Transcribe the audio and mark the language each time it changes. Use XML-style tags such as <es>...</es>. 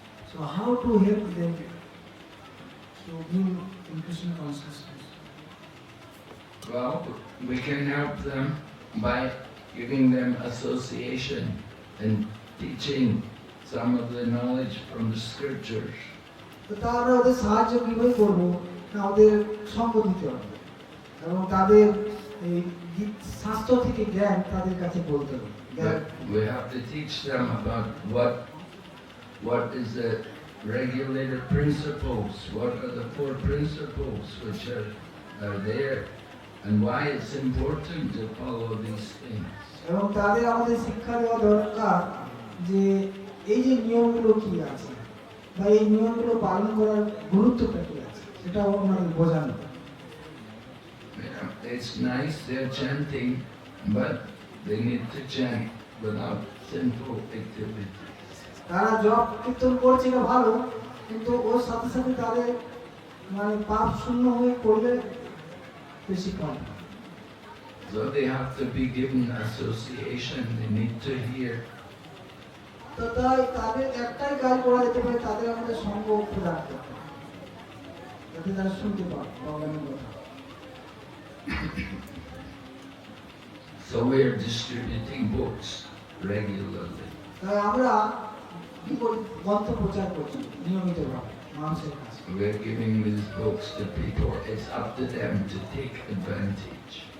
<en>So how to help them to be in Krishna consciousness? Well, we can help them by giving them association and teaching some of the knowledge from the scriptures.</en> <bn>তো তা আমরা ওদের সাহায্য কীভাবে করবো না ওদের সঙ্গ দিতে হবে এবং তাদের এই শাস্ত্র থেকে জ্ঞান তাদের কাছে বলতে হবে</bn> <en>But we have to teach them about what is the regulated principles, what are the 4 principles which are there, and why it's important to follow these things.</en> <bn>এবং তাদের আমাদের শিক্ষা দেওয়া দরকার যে এই যে নিয়মগুলো কি আছে বা এই নিয়মগুলো পালন করার গুরুত্বটা কি আছে সেটাও আমাদের বোঝানো।</bn> <en>Yeah, it's nice they're chanting, but they need to chant without sinful activities.</en> <bn>তারা জপ কীর্তন করছে না ভালো, কিন্তু ওর সাথে সাথে তাদের মানে পাপ শূন্য হয়ে করলে বেশি কম।</bn> <en>So they have to be given association, they need to hear.</en> <bn>তো তাই তাদের একটাই কাজ করা যেতে পারে, তাদের আমাদের সঙ্গ প্রদান করতে হবে যাতে তারা শুনতে পায় ভগবানের কথা।</bn> <en>So we are distributing books regularly.</en> <bn>তাই আমরা কি করি, গ্রন্থ প্রচার করছি নিয়মিতভাবে মানুষের কাছে।</bn> <en>We are giving these books to people. It's up to them to take advantage.</en>